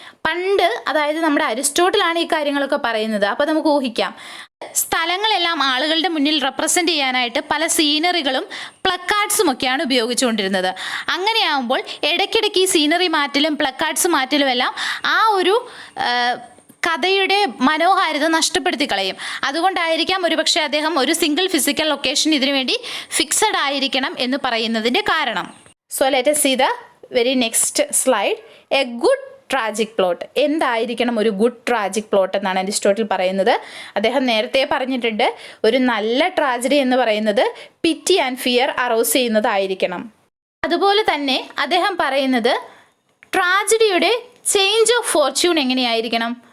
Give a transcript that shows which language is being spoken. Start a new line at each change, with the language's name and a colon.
Malayalam: പണ്ട്, അതായത് നമ്മുടെ അരിസ്റ്റോട്ടിലാണ് ഈ കാര്യങ്ങളൊക്കെ പറയുന്നത്. അപ്പോൾ നമുക്ക് ഊഹിക്കാം, സ്ഥലങ്ങളെല്ലാം ആളുകളുടെ മുന്നിൽ റെപ്രസെൻ്റ് ചെയ്യാനായിട്ട് പല സീനറികളും പ്ലക്കാർഡ്സും ഒക്കെയാണ് ഉപയോഗിച്ചുകൊണ്ടിരുന്നത്. അങ്ങനെയാകുമ്പോൾ ഇടയ്ക്കിടയ്ക്ക് ഈ സീനറി മാറ്റലും പ്ലക്കാർഡ്സ് മാറ്റലും എല്ലാം ആ ഒരു കഥയുടെ മനോഹാരിത നഷ്ടപ്പെടുത്തി കളയും. അതുകൊണ്ടായിരിക്കാം ഒരുപക്ഷെ അദ്ദേഹം ഒരു സിംഗിൾ ഫിസിക്കൽ ലൊക്കേഷൻ ഇതിനു വേണ്ടി ഫിക്സഡ് ആയിരിക്കണം എന്ന് പറയുന്നതിൻ്റെ കാരണം.
English: So let us see the very next slide. A good tragic plot.
Malayalam: എന്തായിരിക്കണം ഒരു ഗുഡ് ട്രാജിക് പ്ലോട്ട് എന്നാണ് അരിസ്റ്റോട്ടിൽ പറയുന്നത്. അദ്ദേഹം നേരത്തെ പറഞ്ഞിട്ടുണ്ട്, ഒരു നല്ല ട്രാജഡി എന്ന് പറയുന്നത്
English: pity and fear arouse
Malayalam: ചെയ്യുന്നതായിരിക്കണം. അതുപോലെ തന്നെ അദ്ദേഹം പറയുന്നത് ട്രാജഡിയുടെ ചേഞ്ച് ഓഫ് ഫോർച്യൂൺ എങ്ങനെയായിരിക്കണം?